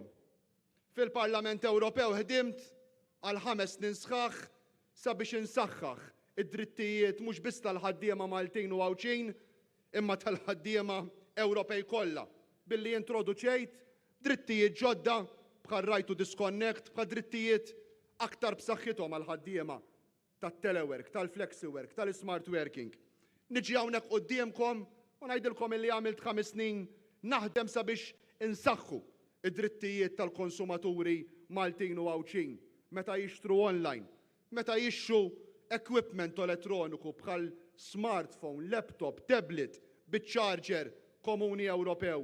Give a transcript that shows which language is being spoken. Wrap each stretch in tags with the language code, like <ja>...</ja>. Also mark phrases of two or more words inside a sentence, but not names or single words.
<mt>Fil-Parlament Ewropew ħdimt għal 5 snin sħaħ sabiex insaħħaħ id-drittijiet mhux biss tal-ħaddiema Maltin u Għawċin, imma tal-ħaddiema Ewropej kollha billi introduċejt drittijiet ġodda bħal</mt> <en>right to disconnect,</en> <mt>bħal drittijiet aktar b'saħħithom għal ħaddiema tat-telework, tal-flexiwork, tal-</mt> <en>smart working.</en> <mt>Niġi hawnhekk qudiemkom u ngħidilkom illi għamilt 5 snin naħdem sabiex insaħħu id-drittijiet tal-konsumaturi Maltin u Għawċin meta jixtru online, meta jixtru equipment elettroniku bħal smartphone, laptop, tablet, bit-charger komuni Ewropew.</mt>